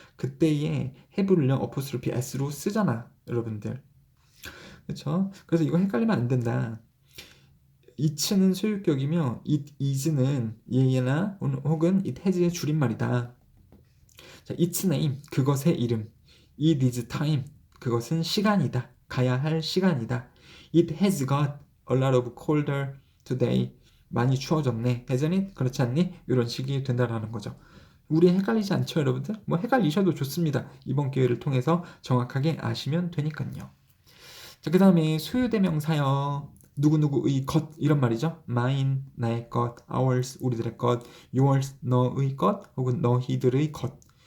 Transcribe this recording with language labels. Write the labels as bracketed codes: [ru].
[ko] 그때의 have를요 어퍼스트로피 s로 쓰잖아, 여러분들. 그렇죠? 그래서 이거 헷갈리면 안 된다. it는 소유격이며 it is는 얘나 혹은 it has의 줄임말이다. 자, [en] its name [ko] 그것의 이름. [en] it is time [ko] 그것은 시간이다. 가야 할 시간이다. [en] it has got a lot of colder today [ko] 많이 추워졌네. [en] hasn't it? [ko] 그렇지 않니? 이런 식이 된다라는 거죠. 우리 헷갈리지 않죠, 여러분들? 뭐 헷갈리셔도 좋습니다. 이번 기회를 통해서 정확하게 아시면 되니까요. 자, 그 다음에 소유대명사요. 누구누구의 것 이런 말이죠. mine 나의 것, ours 우리들의 것, yours 너의 것 혹은 너희들의 것.